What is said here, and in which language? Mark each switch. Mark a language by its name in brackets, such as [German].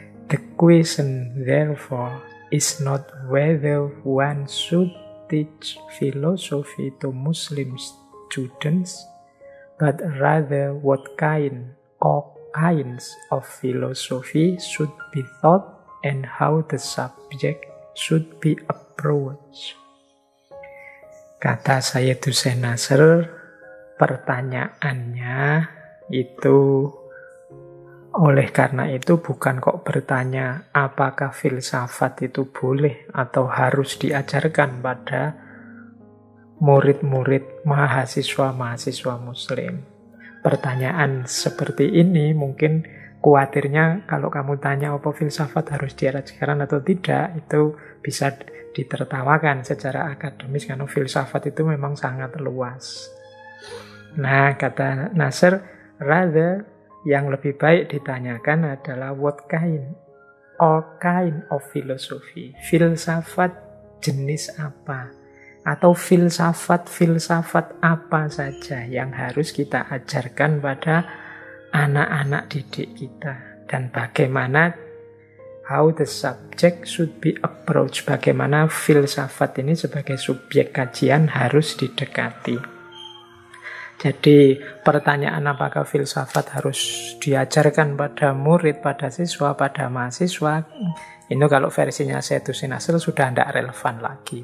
[English] The question therefore is not whether one should teach philosophy to Muslim students, but rather what kind or kinds of philosophy should be taught and how the subject should be approached. [Indonesian] Kata Sayyid Hussein Nasr, pertanyaannya itu, oleh karena itu bukan kok bertanya apakah filsafat itu boleh atau harus diajarkan pada murid-murid mahasiswa-mahasiswa muslim. Pertanyaan seperti ini mungkin khawatirnya kalau kamu tanya apa filsafat harus diajarkan atau tidak, itu bisa ditertawakan secara akademis karena filsafat itu memang sangat luas. Nah, kata Nasr, rather yang lebih baik ditanyakan adalah [English] what kind or kind of philosophy. [Indonesian] Filsafat jenis apa? Atau filsafat apa saja yang harus kita ajarkan pada anak-anak didik kita. Dan bagaimana [English] how the subject should be approached. [Indonesian] Bagaimana filsafat ini sebagai subjek kajian harus didekati. Jadi pertanyaan apakah filsafat harus diajarkan pada murid, pada siswa, pada mahasiswa, ini kalau versinya Sayyid Hussein Nasr sudah tidak relevan lagi.